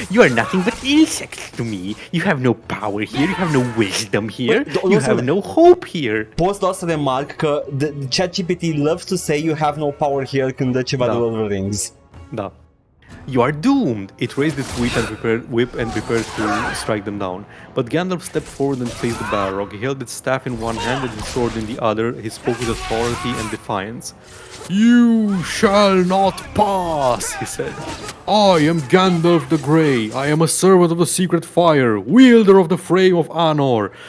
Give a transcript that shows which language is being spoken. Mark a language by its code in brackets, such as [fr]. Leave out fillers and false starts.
[en] You are nothing but insects to me. You have no power here, you have no wisdom here, you have no hope here. [ro] Poți doar să remarc că ChatGPT [en] loves to say you have no power here [ro] când dă ceva de Lord of the Rings. [en] Da. You are doomed! It raised its whip and prepared to strike them down. But Gandalf stepped forward and faced the Balrog. He held its staff in one hand and his sword in the other. He spoke with authority and defiance. You shall not pass, he said. I am Gandalf the Grey. I am a servant of the secret fire, wielder of the flame of Anor.